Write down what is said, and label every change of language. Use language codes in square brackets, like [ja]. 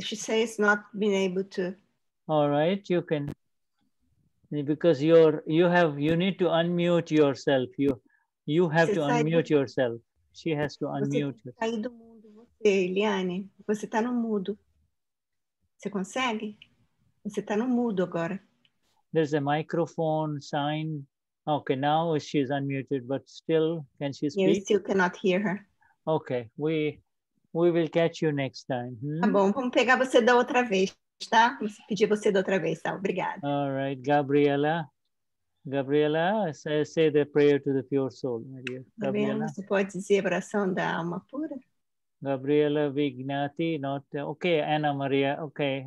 [en] She says not being able to. All right, you can, because you need to unmute yourself. You have to unmute yourself. She has to unmute. [pt] Você sair do mudo, você, Eliane. Você está no mudo. Você consegue? Você está no mudo agora. [en] There's a microphone sign. Okay, now she's unmuted, but still, can she speak? You still cannot hear her. Okay, we will catch you next time. [pt] Tá bom, vamos pegar você da outra vez, tá? Vou pedir você da outra vez, tá? Obrigada. [en] All right, Gabriela. Gabriela, say the prayer to the pure soul, my dear. [pt] Gabriela, você pode dizer a oração da alma pura? [en] Gabriela Vignati, not okay. Anna Maria, okay.